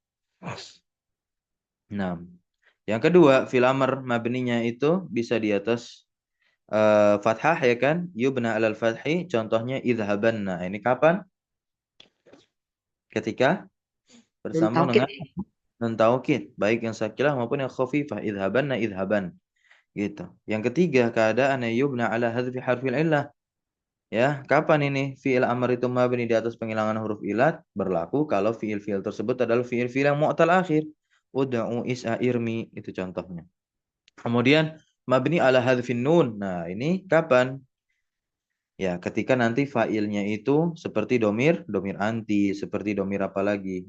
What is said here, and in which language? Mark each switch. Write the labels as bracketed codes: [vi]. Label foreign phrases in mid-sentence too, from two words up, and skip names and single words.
[id] Nah, yang kedua, [ar] fil amr [id] mabninya itu bisa di atas fathah ya kan? [ar] Yubna alal fathi, contohnya idhabanna. [id] Ini kapan? Ketika Nun bersambung taukid. dengan nun taukid, baik yang sakilah maupun yang khafifah. Idhabanna, idhaban. Gitu. Yang ketiga, keadaan [ar] yubna ala hadfi harfil illah. [id] Ya, kapan ini fi'il amr itu mabni di atas penghilangan huruf ilat? Berlaku kalau fi'il-fi'il tersebut adalah fi'il-fi'il yang mu'tal akhir. [ar] Uda'u, is'a, irmi, [id] itu contohnya. Kemudian [ar] mabni ala hadfin nun. [id] Nah, ini kapan? Ya, ketika nanti fa'ilnya itu seperti domir, domir anti, seperti domir apa lagi?